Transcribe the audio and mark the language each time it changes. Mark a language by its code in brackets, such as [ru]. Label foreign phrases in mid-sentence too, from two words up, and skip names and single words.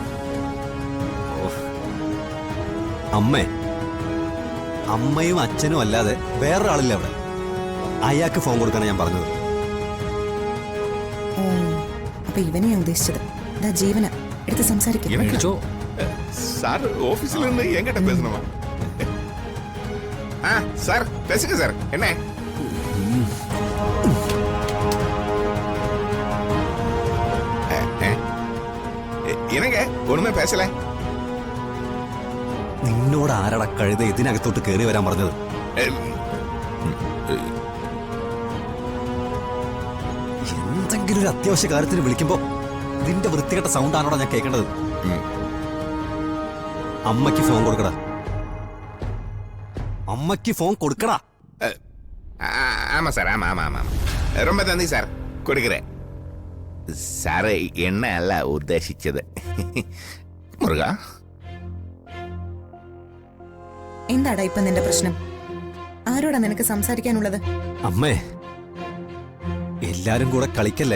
[ml] അമ്മയും അച്ഛനും അല്ലാതെ വേറൊരാളില്ല അവിടെ. അയാൾക്ക് ഫോൺ കൊടുക്കാനാണ് ഞാൻ പറഞ്ഞത്. ഓ, അപ്പൊ ഇവനെയാ ഉദ്ദേശിച്ചത്. ഇതാ ജീവന എടുത്ത് സംസാരിക്കും. [ta] சார் ஆபீஸ்ல இருந்து என்கிட்ட பேசணுமா? சார் பேசுங்க சார். என்ன என்னங்க ஒண்ணுமே பேசல? [ml] നിന്നോട് ആരട കഴുത ഇതിനകത്തോട്ട് കയറി വരാൻ പറഞ്ഞത്? എന്തെങ്കിലും ഒരു അത്യാവശ്യ കാര്യത്തിന് വിളിക്കുമ്പോ നിന്റെ വൃത്തികെട്ട സൗണ്ട് ആണോടാ ഞാൻ കേൾക്കേണ്ടത്? അമ്മയ്ക്ക് ഫോൺ കൊടുക്കടാ. അമ്മയ്ക്ക് ഫോൺ കൊടുക്കടാ. [ta] ஆமா சார். ஆமா ஆமா ஆமா ரொம்ப நன்றி சார். [ml] கொடுக்கிறேன் സാർ. എണ്ണ അല്ല ഉദ്ദേശിച്ചത്. മുരുക, എന്താടാ ഇപ്പൊ നിന്റെ പ്രശ്നം? ആരോടാ നിനക്ക് സംസാരിക്കാനുള്ളത്? അമ്മേ, എല്ലാരും കൂടെ കളിക്കല്ലേ.